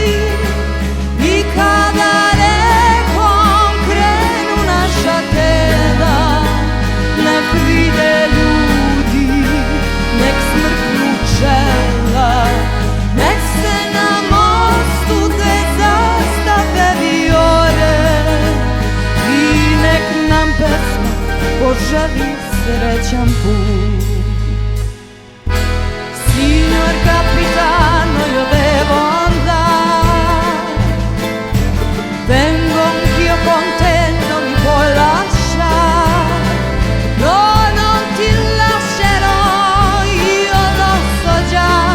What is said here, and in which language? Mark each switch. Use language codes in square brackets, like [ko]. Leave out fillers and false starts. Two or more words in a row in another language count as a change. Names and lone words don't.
[sr] I kada rekom krenu naša tela, nek vide ljudi, nek smrknu čela, nek se na mostu te zastave viore i nek nam pesma poželi srećan put. [it] Signor capitano, io devo andare. Vengo anch'io con te, non mi puoi lasciare. No, non ti lascerò, io lo so già.